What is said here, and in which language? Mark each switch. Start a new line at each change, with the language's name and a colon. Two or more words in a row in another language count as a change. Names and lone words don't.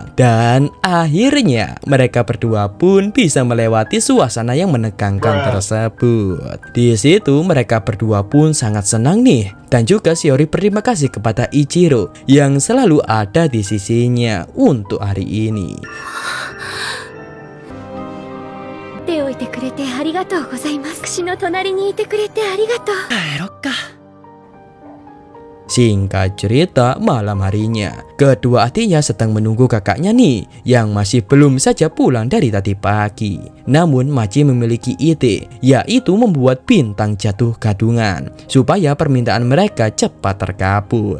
Indonesian: Dan akhirnya mereka berdua pun bisa melewati suasana yang menegangkan tersebut. Di situ mereka berdua pun sangat senang nih. Dan juga Shiori berterima kasih kepada Ichiro yang selalu ada di sisinya untuk hari ini.
Japanese: 手を置いてくれてありがとうございます。私の隣にいてくれてありがとう。帰ろっか。
Indonesian: Singkat cerita, malam harinya kedua adiknya sedang menunggu kakaknya nih yang masih belum saja pulang dari tadi pagi. Namun Machi memiliki ide, yaitu membuat bintang jatuh gadungan supaya permintaan mereka cepat terkabul.